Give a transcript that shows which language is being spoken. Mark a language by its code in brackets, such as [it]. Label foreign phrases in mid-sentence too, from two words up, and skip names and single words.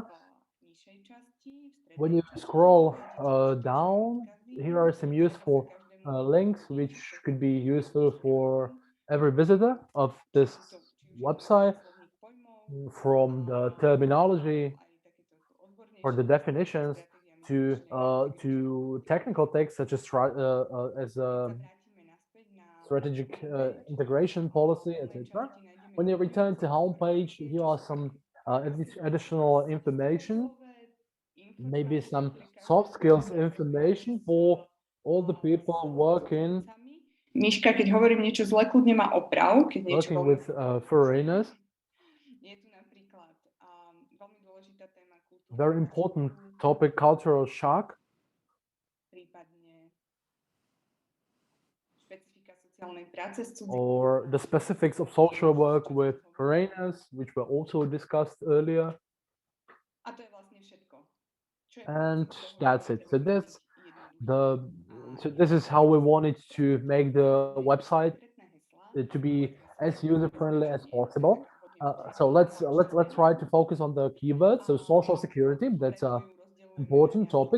[en] When you scroll down, here are some useful links which could be useful for every visitor of this website, from the terminology or the definitions to technical text such as strategic integration policy, etc. When you return to homepage, here are some additional information, maybe some soft skills information for all the people working [sk] Miška, keď hovorím niečo zle, kľudne ma oprav, keď niečo [en] Working with foreigners. [sk] Je tu napríklad veľmi dôležitá téma kultúry. [en] Very important topic, cultural shock. [sk] Prípadne špecifika sociálnej práce s cudzincami. [en] Or the specifics of social work with foreigners, which were also discussed earlier. [sk] A to je vlastne všetko. [en] And that's it. So this is how we wanted to make the website to be as user-friendly as possible. So let's try to focus on the keywords. So social security, that's an important topic.